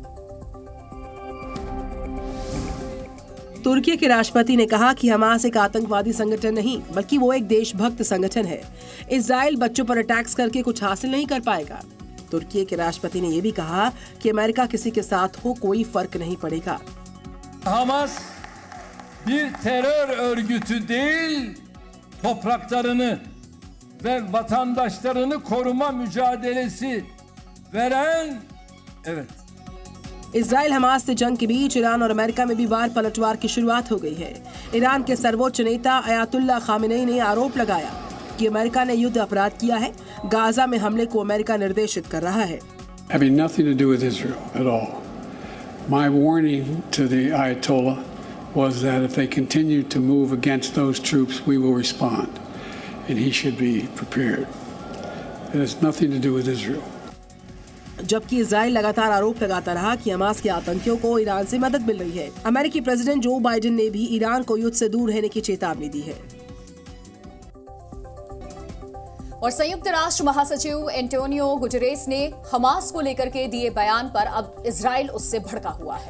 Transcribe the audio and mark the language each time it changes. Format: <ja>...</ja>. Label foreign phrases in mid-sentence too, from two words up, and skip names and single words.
<hi>तुर्की के राष्ट्रपति ने कहा कि हमास एक आतंकवादी संगठन नहीं, बल्कि वो एक देशभक्त संगठन है। इजराइल बच्चों पर अटैक्स करके कुछ हासिल नहीं कर पाएगा। तुर्की के राष्ट्रपति ने यह भी कहा कि अमेरिका किसी के साथ हो, कोई फर्क नहीं पड़ेगा।</hi> <tr>Hamas bir terör örgütü değil, topraklarını ve vatandaşlarını koruma mücadelesi veren, evet.</tr> <hi>इजराइल हमास से जंग के बीच ईरान और अमेरिका में भी वार पलटवार की शुरुआत हो गई है। ईरान के सर्वोच्च नेता अयातुल्ला खामेनेई ने आरोप लगाया कि अमेरिका ने युद्ध अपराध किया है। गाजा में हमले को अमेरिका निर्देशित कर रहा है।</hi> <en>Having nothing to do with Israel at all. My warning to the Ayatollah was that if they continue to move against those troops, we will respond, and he should be prepared. It has nothing to do with Israel.</en> <hi>जबकि इजराइल लगातार आरोप लगाता रहा कि हमास के आतंकियों को ईरान से मदद मिल रही है। अमेरिकी प्रेसिडेंट जो बाइडेन ने भी ईरान को युद्ध से दूर रहने की चेतावनी दी है। और संयुक्त राष्ट्र महासचिव एंटोनियो गुटेरेस ने हमास को लेकर के दिए बयान पर अब इजराइल उससे भड़का हुआ है।</hi>